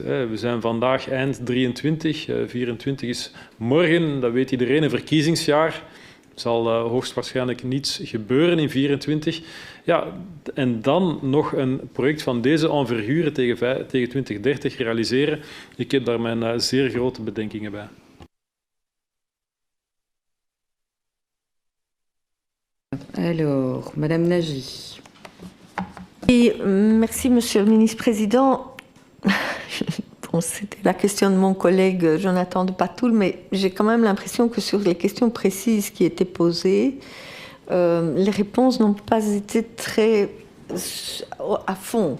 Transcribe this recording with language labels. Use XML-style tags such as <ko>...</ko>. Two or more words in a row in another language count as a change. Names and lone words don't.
<nl>We zijn vandaag eind 23, 24 is morgen, dat weet iedereen, een verkiezingsjaar. Er zal hoogstwaarschijnlijk niets gebeuren in 24. Ja, en dan nog een project van deze envergure tegen 2030 realiseren. Ik heb daar mijn zeer grote bedenkingen bij.</nl> <fr>Alors, Madame Nagy. Et, merci, Monsieur le Ministre-Président. Bon, c'était la question de mon collègue Jonathan de Patoul, mais j'ai quand même l'impression que sur les questions précises qui étaient posées, les réponses n'ont pas été très à fond.</fr>